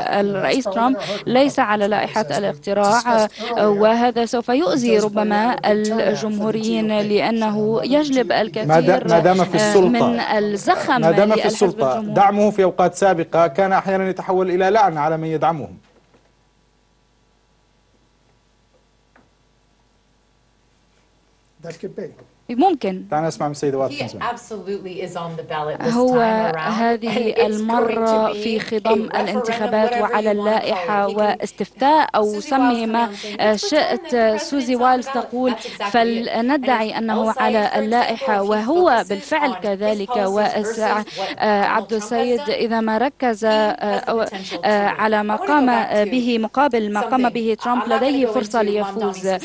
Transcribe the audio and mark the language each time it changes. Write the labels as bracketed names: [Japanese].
[Arabic] الرئيس ترامب ليس على لائحة الاختراع، وهذا سوف يؤذي ربما الجمهوريين لأنه يجلب الكثير من الزخم. ما دام في السلطة دعمه في أوقات سابقة كان أحيانا يتحول إلى لعن على من يدعمهم. [English] That could be. [Arabic] ممكن. تعال نسمع من السيدة واتسون. [English] He absolutely is on the ballot this time around. [Arabic] هذه المرة في خضم الانتخابات وعلى اللائحة واستفتاء أو سمي ما شئت. سوزي وايلز تقول فلندعي أنه على اللائحة وهو بالفعل كذلك. وعبد السيد إذا ما ركز على ما قام به مقابل ما قام به ترامب لديه فرصة ليفوز.